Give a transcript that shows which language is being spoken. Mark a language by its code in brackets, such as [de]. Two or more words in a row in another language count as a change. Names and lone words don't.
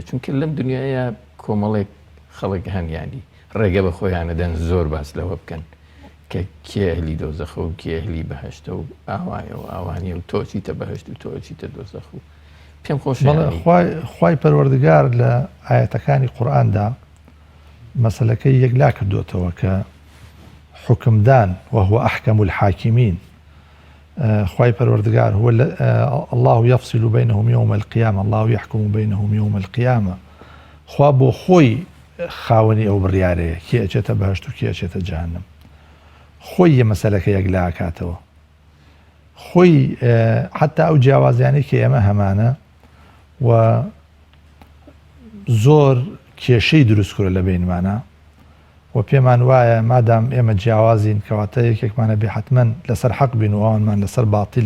[ckb] چونکە لەم دنیاە کۆمەڵێک خەڵک هەنیانی ڕێگە بە خۆیانەدەن زۆر باس لەوە بکەن کە کێ ئەهلی دۆزەخە و کێ ئەهلی بەهەشتە و ئاوایە و ئاوانیە و تۆ چیتە بەهەشت و تۆ چیتە دۆزەخ و پێم خۆش. خوای پەروەردگار لە ئایەتەکانی قورئاندا مەسەلەکەی یەکلا کردوتەوە کە حکمدان [ar] وهو أحكم الحاكمين. [ckb] خوای پەروەردگار [ar] هو الله يفصل بينهم يوم القيامة، الله يحكم بينهم يوم القيامة. [ckb] خوا بۆ خۆی خاوەنی ئەو بڕیارەیە کێ ئەچێتە بەهەشت و کێ ئەچێتە جەهەنەم خۆی یە مەسەلەکە یەک لاکاتەوە خۆی حتا ئەو جیاوازیانەی کە ئێمە هەمانە و زۆر کێشەی دروستکرە لە بینمانە و پێمان وایە مادام ئێمە جیاوازین کەواتە یەکێکمانە بێ حتمەن لەسەر حەق بین و ئەوانمان لەسەر باتیل